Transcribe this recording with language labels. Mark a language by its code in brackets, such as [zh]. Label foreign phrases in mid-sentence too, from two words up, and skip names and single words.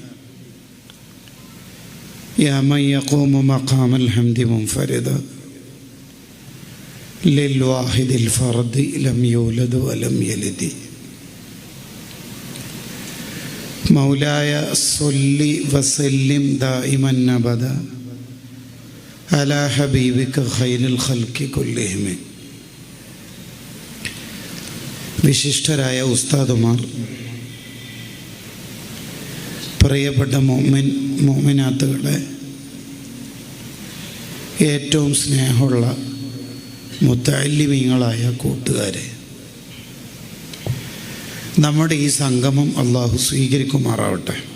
[ar] يا من يقوم مقام الحمد منفردا للواحد الفرد لم يولد ولم يلد مولاي صل وسلم دائما أبدا على حبيبك خير الخلق كلهم. [ml] വിശിഷ്ടരായ ഉസ്താദുമാർ, പ്രിയപ്പെട്ട മോമിനാത്തുകളെ, ഏറ്റവും സ്നേഹമുള്ള മുത്തഅല്ലിമീങ്ങളായ കൂട്ടുകാരെ, നമ്മുടെ ഈ സംഗമം അള്ളാഹു സ്വീകരിക്കുമാറാവട്ടെ.